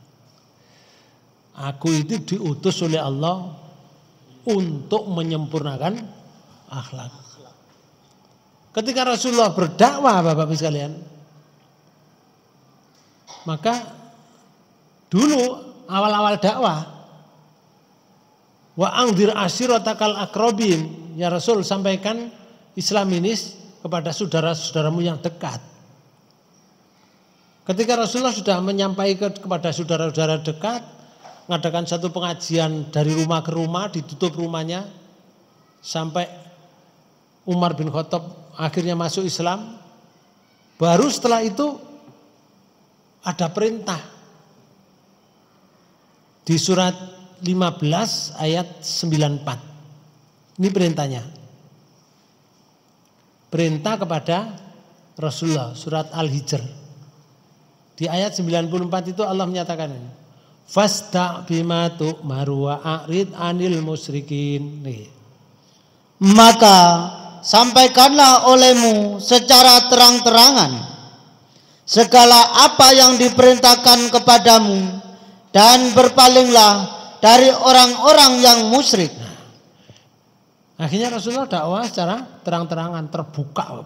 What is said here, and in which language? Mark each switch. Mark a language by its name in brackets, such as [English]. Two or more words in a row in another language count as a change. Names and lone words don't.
[Indonesian] Aku itu diutus oleh Allah untuk menyempurnakan akhlak. Ketika Rasulullah berdakwah, Bapak-Ibu sekalian, maka dulu awal-awal dakwah, [Arabic] وأنذر عشيرتك الأقربين, [Indonesian] ya Rasul sampaikan Islam ini kepada saudara-saudaramu yang dekat. Ketika Rasulullah sudah menyampaikan kepada saudara-saudara dekat, mengadakan satu pengajian dari rumah ke rumah, ditutup rumahnya sampai Umar bin Khattab akhirnya masuk Islam. Baru setelah itu ada perintah di surat 15 ayat 94. Ini perintahnya. Perintah kepada Rasulullah, surat Al-Hijr. Di ayat 94 itu Allah menyatakan ini. [Arabic] فاصدع بما تؤمر وأعرض عن المشركين. [Indonesian] Maka sampaikanlah olehmu secara terang-terangan segala apa yang diperintahkan kepadamu dan berpalinglah dari orang-orang yang musyrik. Akhirnya Rasulullah dakwah secara terang-terangan, terbuka.